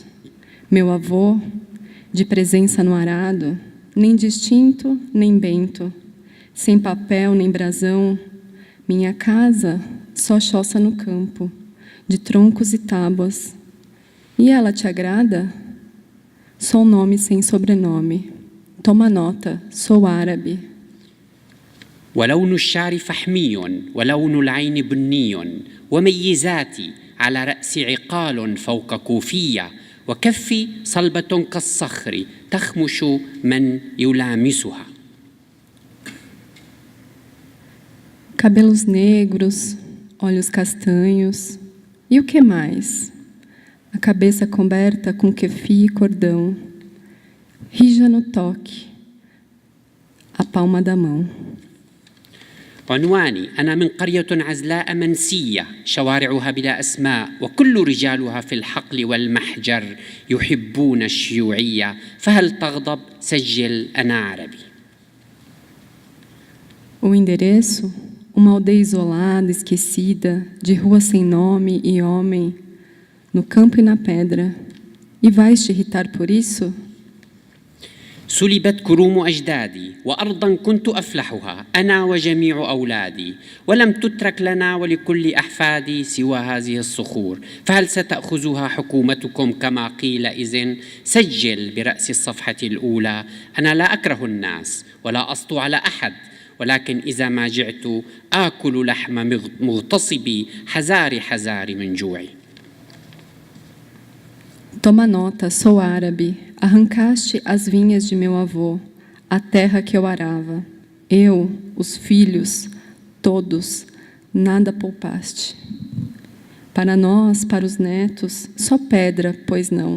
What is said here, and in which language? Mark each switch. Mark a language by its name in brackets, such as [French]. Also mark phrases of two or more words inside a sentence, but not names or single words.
[Portuguese] Meu avô, de presença no arado, nem distinto, nem bento, sem papel, nem brasão. Minha casa, só choça no campo, de troncos e tábuas. E ela te agrada? Sou nome sem sobrenome. Toma nota, sou árabe. [Arabic] ولون الشعر فحمي ولون العين بني وميزاتي على رأسي عقال فوق كوفية وكفي صلبة كالصخر تخمش من يلامسها. [Portuguese] Cabelos negros, olhos castanhos, e o que mais? A cabeça coberta com kefi e cordão, rija no toque, a palma da mão. [Arabic] عنواني: أنا من قرية عزلاء منسية شوارعها بلا أسماء وكل رجالها في الحقل والمحجر يحبون الشيوعية، فهل تغضب؟ سجل أنا عربي. [Portuguese] O endereço? Uma aldeia isolada, esquecida, de rua sem nome e homem, no campo e na pedra. E vais te irritar por isso? [Arabic] سلبت كروم أجدادي وأرضا كنت أفلحها أنا وجميع أولادي، ولم تترك لنا ولكل أحفادي سوى هذه الصخور، فهل ستأخذها حكومتكم كما قيل إذن؟ سجل برأس الصفحة الأولى: أنا لا أكره الناس ولا أسطو على أحد، ولكن إذا ما جعت آكل لحم مغتصبي حذاري من جوعي. [Portuguese] Toma nota, sou árabe. Arrancaste as vinhas de meu avô, a terra que eu arava. Eu, os filhos, todos, nada poupaste. Para nós, para os netos, só pedra, pois não.